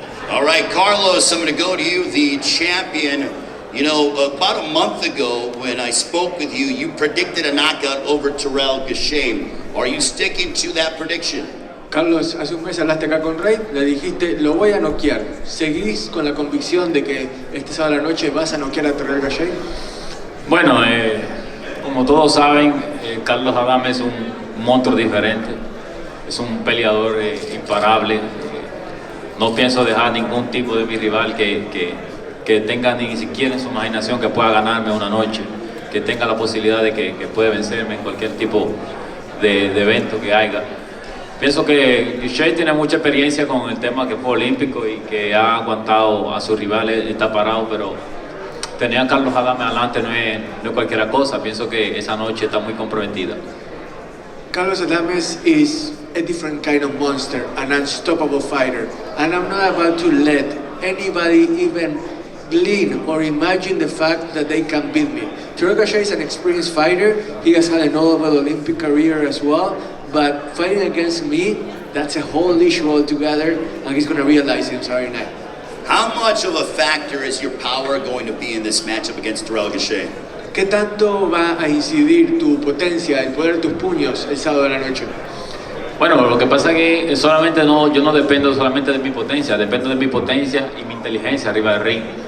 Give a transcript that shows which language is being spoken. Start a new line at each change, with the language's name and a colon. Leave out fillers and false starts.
English: All right, Carlos, I'm gonna go to you, the champion. You know, about a month ago when I spoke with you, you predicted a knockout over Terrell Gausha. Are you sticking to that prediction?
Spanish: Carlos, hace un mes hablaste acá con Rey, le dijiste, lo voy a noquear. ¿Seguís con la convicción de que este sábado a la noche vas a noquear a Terrell Gausha? Bueno, como todos saben, Carlos Adame es un monstruo diferente. Es un peleador imparable. No pienso dejar ningún tipo de mi rival que tenga ni siquiera en su imaginación que pueda ganarme una noche, que tenga la posibilidad de que puede vencerme en cualquier tipo de evento que haya. Pienso que Gausha tiene mucha experiencia con el tema que fue olímpico y que ha aguantado a sus rivales, está parado, pero tener a Carlos Adame adelante no es cualquier cosa. Pienso que esa noche está muy comprometida.
English: Carlos Adames is a different kind of monster, an unstoppable fighter, and I'm not about to let anybody even glean or imagine the fact that they can beat me. Terrell Gausha is an experienced fighter. He has had a notable Olympic career as well, but fighting against me, that's a whole issue altogether, and he's going to realize it on Saturday night. How much of a factor is your power going to be in this matchup against Terrell Gausha?
Spanish: ¿Qué tanto va a incidir tu potencia, el poder de tus puños el sábado de la noche? Bueno, lo que pasa es que yo no dependo solamente de mi potencia, dependo de mi potencia y mi inteligencia arriba del ring.